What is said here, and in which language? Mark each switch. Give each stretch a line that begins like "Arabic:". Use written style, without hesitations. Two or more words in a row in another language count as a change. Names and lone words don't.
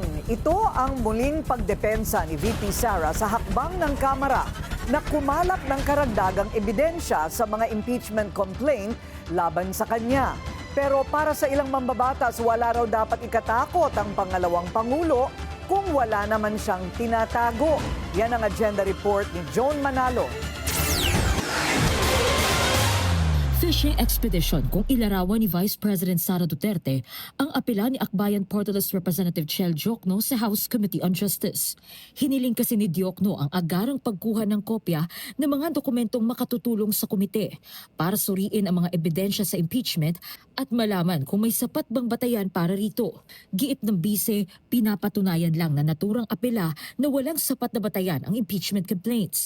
Filipino: Ito ang muling pagdepensa ni VP Sara sa hakbang ng Kamara na kumalap ng karagdagang ebidensya sa mga
English: impeachment complaint
Filipino: laban sa kanya. Pero para sa ilang mambabatas, wala raw dapat ikatakot ang pangalawang Pangulo kung wala naman siyang tinatago. Yan ang agenda report ni Joan Manalo.
English: Fishing expedition
Filipino: kung ilarawan ni Vice President Sara Duterte ang apela ni Akbayan Party List Representative Chel Diokno sa House Committee on Justice. Hiniling kasi ni Diokno ang agarang pagkuha ng kopya ng mga dokumentong makatutulong sa komite para suriin ang mga ebidensya sa impeachment at malaman kung may sapat bang batayan para rito. Giit ng bise, pinapatunayan lang na naturang apela na walang sapat na batayan ang
English: impeachment complaints.